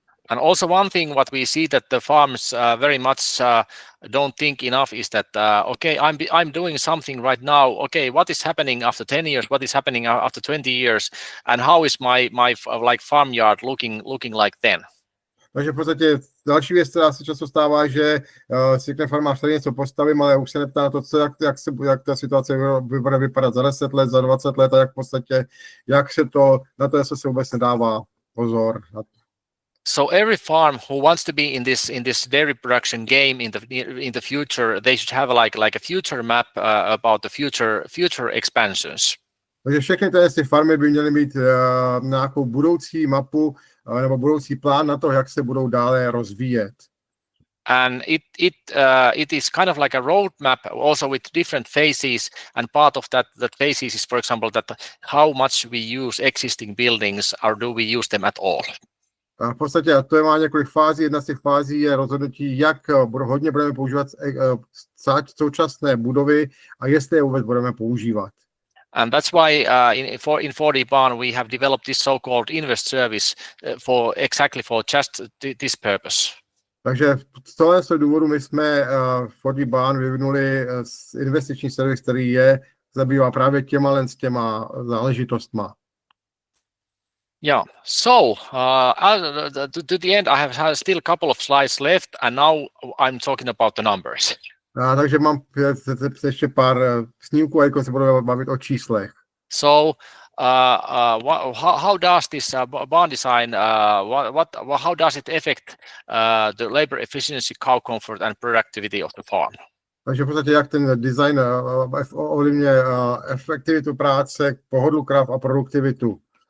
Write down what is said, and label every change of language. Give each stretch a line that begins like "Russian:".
English: And also one thing what we see that the farms very much don't think enough is that okay, I'm doing something right now. Okay, what is happening after 10 years? What is happening after 20 years? And how is my like farmyard looking like then?
Czech: Takže v podstatě další věc, která se často stává, že si řekne farmář, tady něco postavím, ale už se neptá na to, jak ta situace bude vypadat za 10 let, za 20 let a jak v podstatě, jak se to, na to se vůbec nedává pozor.
English: So every farm who wants to be in this dairy production game in the future, they should have like a future map about the future expansions.
Czech: Takže všechny ty farmy by měly mít nějakou budoucí mapu nebo budoucí plán na to, jak se budou dále rozvíjet.
English: And it is kind of like a roadmap also with different phases, and part of that phases is, for example, that how much we use existing buildings or do we use them at all.
Czech: A v podstatě to má několik fází. Jedna z těch fází je rozhodnutí, jak hodně budeme používat současné budovy a jestli je vůbec budeme používat.
English: And that's why in 4dBarn we have developed this so-called invest service for just this purpose.
Czech: Takže z tohoto důvodu my jsme v 4dBarn vyvinuli investiční servis, který zabývá právě těma záležitostma.
English: Yeah, so to the end I have still a couple of slides left, and now I'm talking about the numbers.
Czech: Takže mám ještě pár snímků, a se budu bavit o číslech.
English: So how does this barn design, how does it affect the labor efficiency, cow comfort and productivity of the farm?
Czech: Takže v podstatě jak ten design ovlivňuje efektivitu práce, pohodlu krav a produktivitu.